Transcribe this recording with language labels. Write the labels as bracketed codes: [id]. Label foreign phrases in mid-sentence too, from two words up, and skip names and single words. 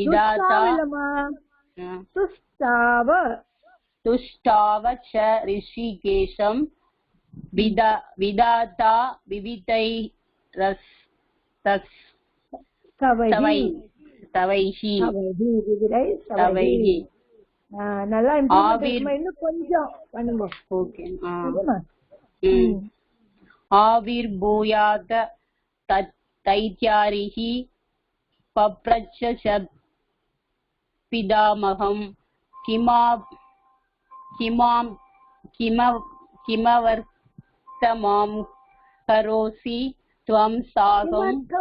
[sa] तुष्टाव च ऋषिकेशं विधाता विविधैस्तवैः [ta] நல்லா இன்னும் கொஞ்சம் பண்ணுங்க [sa] ஓகே आविर्भूयात् दैत्यारिः पप्रच्छ च पितामहं किमर्थमां करोसि त्वं साकं